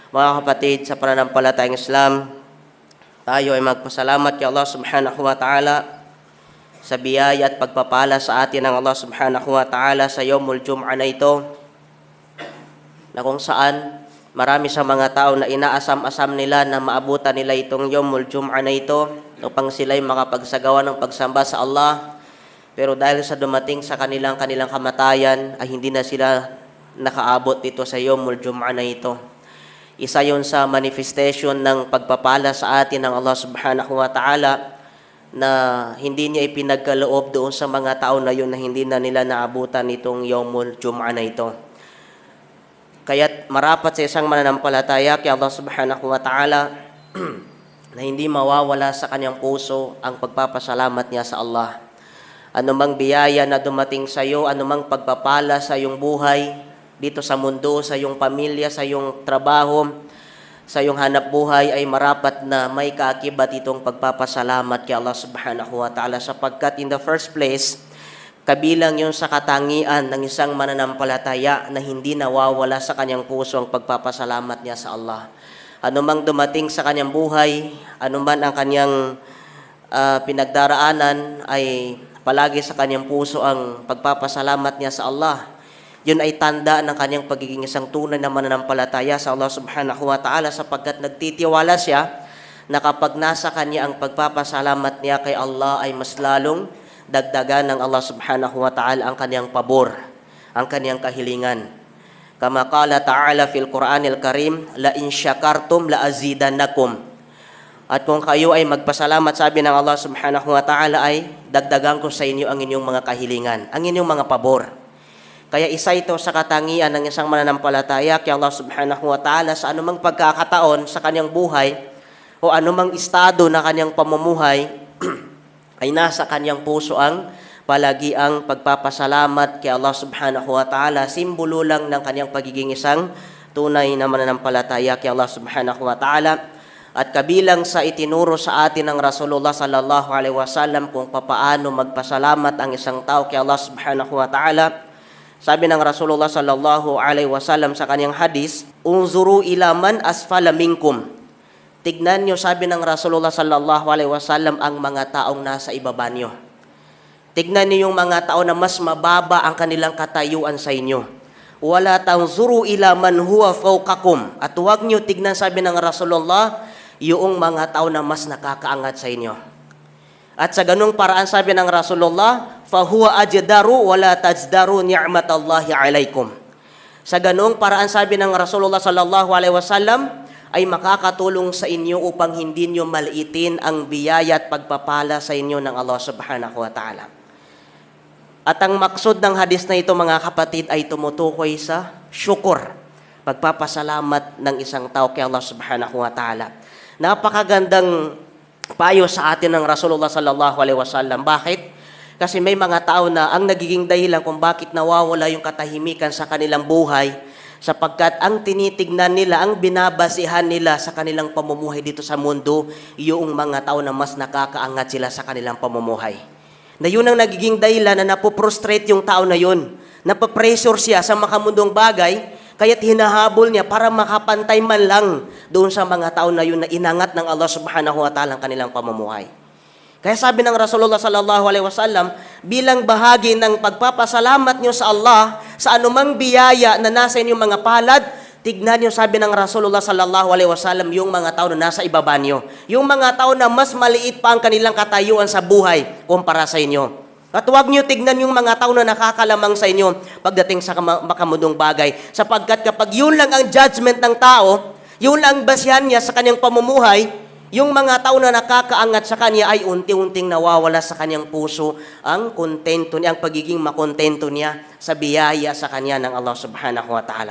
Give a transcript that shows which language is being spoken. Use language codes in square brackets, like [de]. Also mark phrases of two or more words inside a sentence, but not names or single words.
[tl] Mga kapatid, sa pananampalatayang Islam, tayo ay magpasalamat kay Allah [ar] سبحانه وتعالى [tl] sa biyaya at pagpapala sa atin ng Allah [ar] سبحانه وتعالى [tl] sa [ar] يوم الجمعة [tl] na ito, na kung saan marami sa mga tao na inaasam-asam nila na maabutan nila itong [ar] يوم الجمعة [tl] na ito upang sila'y makapagsagawa ng pagsamba sa Allah. Pero dahil sa dumating sa kanilang kamatayan ay hindi na sila nakaabot dito sa Yawmul Jum'ah na ito. Isa yun sa manifestation ng pagpapala sa atin ng Allah [ar] سبحانه وتعالى [tl] na hindi niya ipinagkaloob doon sa mga tao na yun na hindi na nila naabutan itong [ar] يوم الجمعة [tl] na ito. Kaya't marapat sa isang mananampalataya kay Allah [ar] سبحانه وتعالى [tl] na hindi mawawala sa kanyang puso ang pagpapasalamat niya sa Allah. Anumang biyaya na dumating sa iyo, anumang pagpapala sa iyong buhay, dito sa mundo, sa iyong pamilya, sa iyong trabaho, sa iyong hanap buhay, ay marapat na may kaakibat itong pagpapasalamat kay Allah [ar] سبحانه وتعالى, [en] sapagkat in the first place, [tl] kabilang yun sa katangian ng isang mananampalataya na hindi nawawala sa kanyang puso ang pagpapasalamat niya sa Allah. Anumang dumating sa kanyang buhay, anuman ang kanyang pinagdaraanan, ay palagi sa kanyang puso ang pagpapasalamat niya sa Allah. Yun ay tanda ng kanyang pagiging isang tunay na mananampalataya sa Allah [ar] سبحانه وتعالى, [tl] sapagkat nagtitiwala siya na kapag nasa kanya ang pagpapasalamat niya kay Allah ay mas lalong dagdagan ng Allah [ar] سبحانه وتعالى [tl] ang kanyang pabor, ang kanyang kahilingan. [ar] كما قال تعالى في القرآن الكريم لئن شكرتم لأزيدنكم. [tl] At kung kayo ay magpasalamat, sabi ng Allah [ar] سبحانه وتعالى, [tl] ay dagdagan ko sa inyo ang inyong mga kahilingan, ang inyong mga pabor. Kaya isa ito sa katangian ng isang mananampalataya kay Allah [ar] سبحانه وتعالى [tl] sa anumang pagkakataon sa kanyang buhay o anumang estado na kanyang pamumuhay ay nasa kanyang puso ang palagi ang pagpapasalamat kay Allah [ar] سبحانه وتعالى. [tl] Simbolo lang ng kanyang pagiging isang tunay na mananampalataya kay Allah [ar] سبحانه وتعالى. [tl] At kabilang sa itinuro sa atin ng Rasulullah [ar] صلى الله عليه وسلم [tl] kung papaano magpasalamat ang isang tao kay Allah [ar] سبحانه وتعالى, [tl] sabi ng Rasulullah [ar] صلى الله عليه وسلم [tl] sa kanyang hadis, [ar] انظروا إلى من أسفل منكم. [tl] Tignan niyo, sabi ng Rasulullah [ar] صلى الله عليه وسلم, [tl] ang mga taong nasa ibaba niyo. Tignan niyo yung mga tao na mas mababa ang kanilang katayuan sa inyo. [ar] ولا تنظروا إلى من هو فوقكم. [tl] At huwag niyo tignan, sabi ng Rasulullah, yung mga tao na mas nakakaangat sa inyo. At sa ganung paraan, sabi ng Rasulullah, [ar] فهو أجدر ولا تزدروا نعمة الله عليكم. [tl] Sa ganung paraan, sabi ng Rasulullah [ar] صلى الله عليه وسلم, [tl] ay makakatulong sa inyo upang hindi nyo maliitin ang biyaya at pagpapala sa inyo ng Allah [ar] سبحانه وتعالى. [tl] At ang maksud ng hadis na ito, mga kapatid, ay tumutukoy sa syukur, pagpapasalamat ng isang tao kay Allah [ar] سبحانه وتعالى. [tl] Napakagandang payo sa atin ng Rasulullah [ar] صلى الله عليه وسلم. [tl] Bakit? Kasi may mga tao na ang nagiging dahilan kung bakit nawawala yung katahimikan sa kanilang buhay, sapagkat ang tinitignan nila, ang binabasihan nila sa kanilang pamumuhay dito sa mundo, yung mga tao na mas nakakaangat sila sa kanilang pamumuhay. Na yun ang nagiging dahilan na napoprostrate yung tao na yun. Napapressure siya sa makamundong bagay, kaya't hinahabol niya para makapantay man lang doon sa mga tao na yun na inangat ng Allah [ar] سبحانه وتعالى [tl] ang kanilang pamumuhay. Kaya sabi ng Rasulullah [ar] صلى الله عليه وسلم, [tl] bilang bahagi ng pagpapasalamat niyo sa Allah sa anumang biyaya na nasa inyong mga palad, tignan niyo, sabi ng Rasulullah [ar] صلى الله عليه وسلم, [tl] yung mga tao na nasa ibaba niyo, yung mga tao na mas maliit pa ang kanilang katayuan sa buhay kumpara sa inyo. At huwag niyo tignan yung mga tao na nakakalamang sa inyo pagdating sa makamundong bagay, sapagkat kapag yun lang ang judgment ng tao, yun lang ang basihan niya sa kanyang pamumuhay, yung mga tao na nakakaangat sa kanya ay unti-unting nawawala sa kanyang puso ang kontento niya, ang pagiging makontento niya sa biyaya sa kanya ng Allah [ar] سبحانه وتعالى.